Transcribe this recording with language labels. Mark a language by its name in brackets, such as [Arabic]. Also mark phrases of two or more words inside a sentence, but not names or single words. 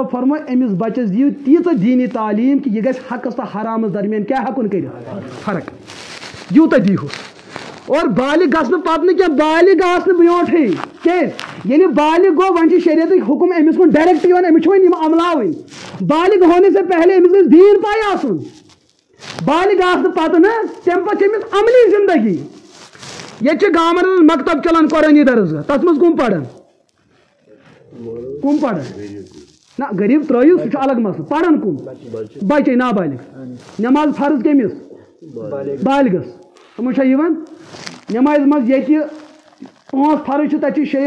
[Kashmiri] فرمو أمِس بچس دِیِو تیٖژاہ دیٖنی تعلیٖم کہِ یہِ گژھِ حقس تہٕ حرامس درمیان کیٛاہ ہٮ۪کُن کٔرِتھ فرق یوٗتاہ دیٖہُس اور بالغ گژھنہٕ پتہٕ نہٕ کینٛہہ بالغ آسنہٕ برونٛٹھٕے کیٛازِ ییٚلہِ بالغ گوٚو وۄنۍ چھِ شریعتٕکۍ حُکم أمِس کُن ڈایریکٹ یِوان أمِس چھِ وۄنۍ یِم عملاوٕنۍ [Urdu] بالغ ہونے سے پہلے [Kashmiri] أمِس گژھِ دیٖن پاے آسُن بالغ آسنہٕ پتہٕ نہٕ تمہِ پتہٕ چھِ أمِس عملی زندگی ییٚتہِ چھِ گامن منٛز مکتب چلان قۄرٲنی درسگاہ تتھ منٛز کٕم پران نہ غریٖب ترٲیِو سُہ چھُ الگ مسلہٕ پران کٕم بچے نابالغ نٮ۪ماز فرض کٔمِس بالغس تِمن چھا یِوان نٮ۪مازِ منٛز ییٚتہِ 5 فرض چھِ تتہِ چھِ 6یِم